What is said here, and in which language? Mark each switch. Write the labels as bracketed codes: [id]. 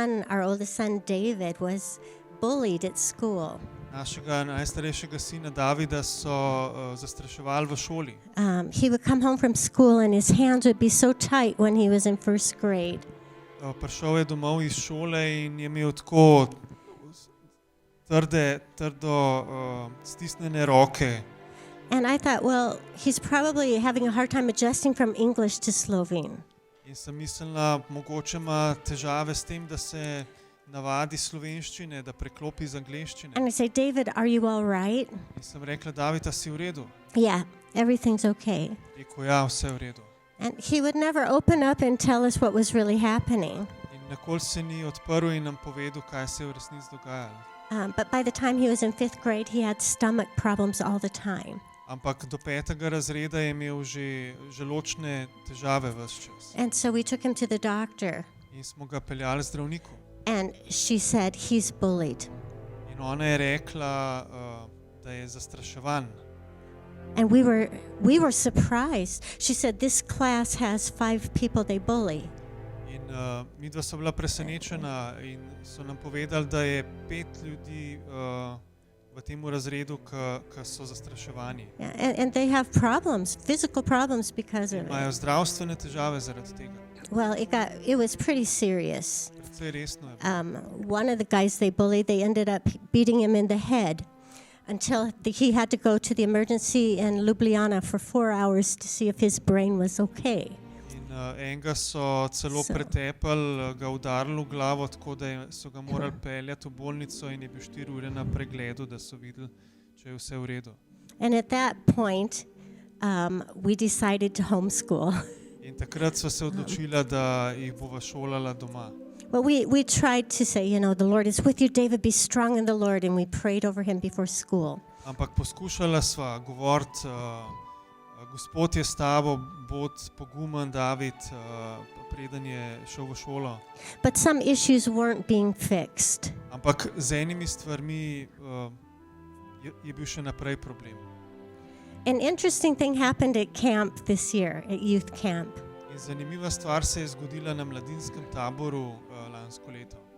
[en] Our oldest son David was bullied at school. [sl] Našega najstarejšega sina Davida so zastraševali v šoli. [en] He would come home from school and his hands would be so tight when he was in first grade. [sl] Prišel je domov iz šole in je imel tako trdo stisnjene roke. [en] And I thought, well, he's probably having a hard time adjusting from English to Slovene. [sl] In sem mislila, mogoče ima težave s tem, da se navadi slovenščine, da preklopi iz angleščine. [en] And I say, David, are you all right? [sl] In sem rekla, David, a si v redu? [en] Yeah, everything's okay. [sl] Rekel, ja, vse v redu. [en] And he would never open up and tell us what was really happening. [sl] In nikoli se ni odprl in nam povedal, kaj se je v resnici dogajalo. [en] But by the time he was in 5th grade, he had stomach problems all the time. [sl] Ampak do 5. razreda je imel že želodčne težave ves čas. [en] And so we took him to the doctor. [sl] In smo ga peljali zdravniku. [en] And she said, he's bullied. [sl] In ona je rekla, da je zastraševan. [en] And we were surprised. She said, this class has 5 people they bully. [sl] In midva so bila presenečena in so nam povedali, da je 5 ljudi v tem razredu, ki so zastraševani. [en] Yeah, and they have problems, physical problems because of [sl] Imajo [en] it. [sl] zdravstvene težave zaradi tega. [en] Well, it was pretty serious. [sl] Precej resno je. [en] One of the guys they bullied, they ended up beating him in the head until he had to go to the emergency in Ljubljana for 4 hours to see if his brain was okay. [sl] In enega so celo pretepali, ga udarili v glavo, tako da so ga morali peljati v bolnico in je bil 4 ure na pregledu, da so videli, če je vse v redu. [en] And at that point, we decided to homeschool. [sl] In takrat so se odločila, da jih bova šolala doma. [en] Well, we tried to say, the Lord is with you, David, be strong in the Lord, and we prayed over him before school. [sl] Ampak poskušala sva govoriti, Gospod je s tabo, bod pogumen, David, preden je šel v šolo. [en] But some issues weren't being fixed. [sl] Ampak z enimi stvarmi je bil še naprej problem. [en] An interesting thing happened at camp this year, at youth camp. [sl] In zanimiva stvar se je zgodila na mladinskem taboru lansko leto.